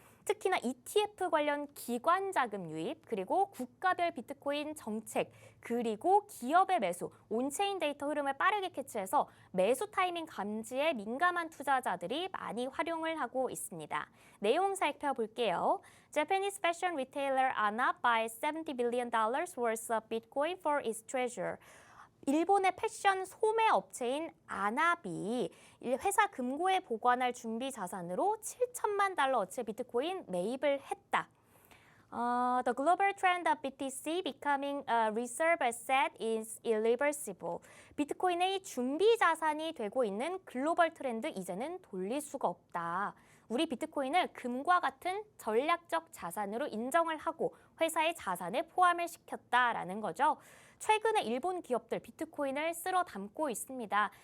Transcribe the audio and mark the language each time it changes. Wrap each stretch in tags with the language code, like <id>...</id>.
<ko>특히나 ETF 관련 기관 자금 유입, 그리고 국가별 비트코인 정책, 그리고 기업의 매수, 온체인 데이터 흐름을 빠르게 캐치해서 매수 타이밍 감지에 민감한 투자자들이 많이 활용을 하고 있습니다. 내용 살펴볼게요.</ko> <en>Japanese fashion retailer ANA buys $70 billion worth of Bitcoin for its treasure.</en> <ko>일본의 패션 소매 업체인 아나비 회사 금고에 보관할 준비 자산으로 7천만 달러어치 비트코인 매입을 했다.</ko> <en>The global trend of BTC becoming a reserve asset is irreversible.</en> <ko>비트코인의 준비 자산이 되고 있는 글로벌 트렌드 이제는 돌릴 수가 없다. 우리 비트코인을 금과 같은 전략적 자산으로 인정을 하고 회사의 자산에 포함을 시켰다라는 거죠. 최근에 일본 기업들 비트코인을 쓸어 담고 있습니다.</ko>